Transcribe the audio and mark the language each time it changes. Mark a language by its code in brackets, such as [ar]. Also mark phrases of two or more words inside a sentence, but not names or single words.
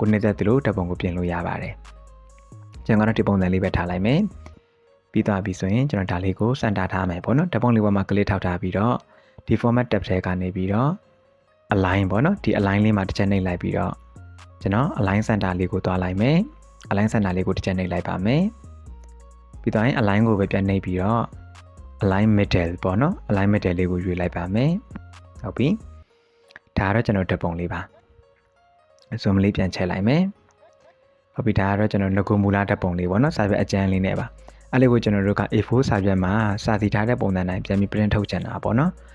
[my] နေတဲ့သလိုဓာတ်ပုံကိုပြင်လို့ရပါတယ်ကျွန်တော်ကတော့ဒီပုံစံလေးပဲထားလိုက်မယ်ပြီးသွားပြီဆိုရင်ကျွန်တော်ဒါလေးကိုစင်တာထားမယ်ပေါ့နော်ဓာတ်ပုံလေးပေါ်မှာ click ထောက်ထားပြီးတော့ဒီ [en] format tab [my] ထဲကနေပြီးတော့align ပေါ့နော်ဒီ align လေးမှာတစ်ချက်နှိပ်လိုက်ပြီးတော့ကျွန်တော် [en] align center [my] လေးကိုတွားလိုက်မယ် [en] align center [my] လေးကိုတစ်ချက်နှိပ်လိုက်ပါမယ်ပြီးတော့ align ကိုပဲပြန်နှိပ်ပြီးတော့ [en] align middle [my] ပေါ့နော် [en] align middle [my] လေးကိုရွေးလိုက်ပါမယ်ဟုတ်ပြီဒါကတော့ကျွန်တော်ဓာတ်ပုံလေးပါ zoom လေးပြန်ချက်လိုက်မယ်ဟုတ်ပြီဒါကတော့ကျွန်တော်ငကိုမူလဓာတ်ပုံလေးပေါ့နော်စာရွက်အကျန်းလေးနဲ့ပါအဲ့လေးကိုကျွန်တော်တို့က A4 စာရွက်မှာစာစီထားတဲ့ပုံစံတိုင်းပြန်ပြီး print ထုတ်ချင်တာပေါ့နော်